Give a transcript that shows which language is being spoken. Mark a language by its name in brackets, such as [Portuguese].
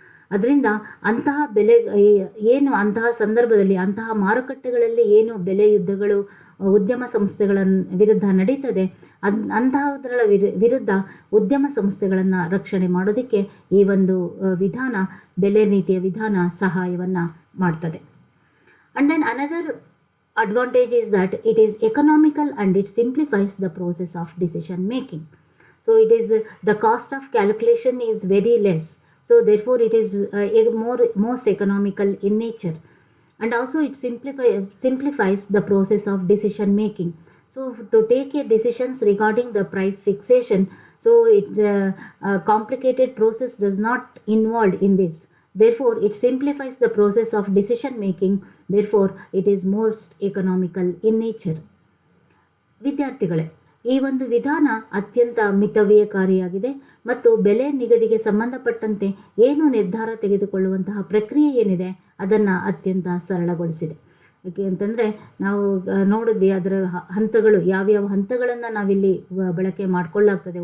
[Kannada] ಅದರಿಂದ ಅಂತಹ ಅಂತಹ ಸಂದರ್ಭದಲ್ಲಿ ಅಂತಹ ಮಾರುಕಟ್ಟೆಗಳಲ್ಲಿ ಏನು ಬೆಲೆ ಯುದ್ಧಗಳು ಉದ್ಯಮ ಸಂಸ್ಥೆಗಳ ವಿರುದ್ಧ ನಡೀತದೆ, ಅಂತಹದರ ವಿರುದ್ಧ ಉದ್ಯಮ ಸಂಸ್ಥೆಗಳನ್ನು ರಕ್ಷಣೆ ಮಾಡೋದಕ್ಕೆ ಈ ಒಂದು ವಿಧಾನ, ಬೆಲೆ ನೀತಿಯ ವಿಧಾನ ಸಹಾಯವನ್ನು ಮಾಡ್ತದೆ. [English] And then another advantage is that it is economical and it simplifies the process of decision making. So it is the cost of calculation is very less. So therefore it is most economical in nature, and also it simplifies the process of decision making. So to take a decisions regarding the price fixation, so it complicated process does not involved in this. Therefore it simplifies the process of decision making. Therefore it is most economical in nature. [Kannada] ವಿದ್ಯಾರ್ಥಿಗಳೇ, ಈ ಒಂದು ವಿಧಾನ ಅತ್ಯಂತ ಮಿತವ್ಯಯಕಾರಿಯಾಗಿದೆ ಮತ್ತು ಬೆಲೆ ನಿಗದಿಗೆ ಸಂಬಂಧಪಟ್ಟಂತೆ ಏನು ನಿರ್ಧಾರ ತೆಗೆದುಕೊಳ್ಳುವಂತಹ ಪ್ರಕ್ರಿಯೆ ಏನಿದೆ ಅದನ್ನು ಅತ್ಯಂತ ಸರಳಗೊಳಿಸಿದೆ. ಯಾಕೆ ಅಂತಂದರೆ ನಾವು ನೋಡಿದ್ವಿ ಅದರ ಹಂತಗಳು ಯಾವ್ಯಾವ ಹಂತಗಳನ್ನು ನಾವಿಲ್ಲಿ ಬಳಕೆ ಮಾಡಿಕೊಳ್ಳಾಗ್ತದೆ.